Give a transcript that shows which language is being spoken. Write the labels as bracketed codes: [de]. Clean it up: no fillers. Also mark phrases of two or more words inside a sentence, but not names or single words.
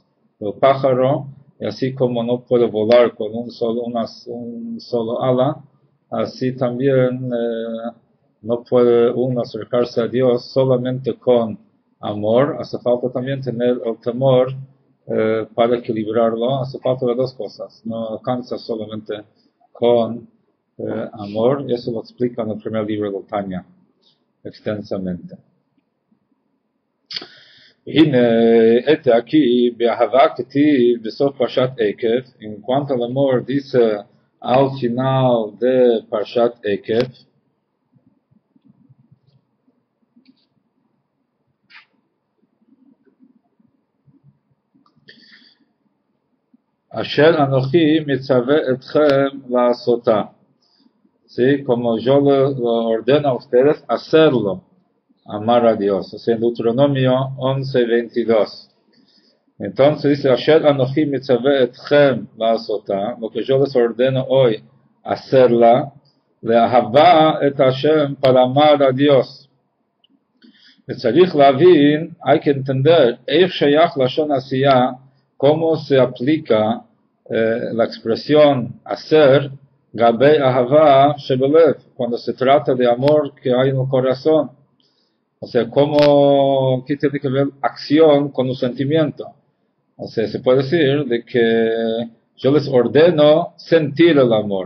[es] del pájaro, y así como no puede volar con un solo ala, así también no puede uno acercarse a Dios solamente con amor, hace falta también tener el temor para equilibrarlo, hace falta las 2 cosas, no alcanza solamente con amor, y eso lo explica en el primer libro del Tanya extensamente. הנה, este aquí, [he] באהבה כתיב בסוף פרשת עקב, [es] en cuanto al amor dice al final de [he] פרשת עקב, אשר אנוכי מצווה אתכם לעשותה. [es] ¿Sí? Como yo lo ordeno a ustedes hacerlo, amar a Dios. O sea, en Deuteronomio 11:22. Entonces dice, [he] אשר אנכי מצוה אתכם לעשתה, [es] lo que yo les ordeno hoy, hacerla, [he] לאהבה את השם, [es] para amar a Dios. [he] וצריך להבין, [es] hay que entender, [he] איך שייך לשון עשייה, [es] cómo se aplica la expresión hacer, [he] גבי אהבה שבלב, [es] cuando se trata de amor que hay en el corazón. O sea, ¿qué tiene que ver acción con un sentimiento? O sea, se puede decir de que yo les ordeno sentir el amor.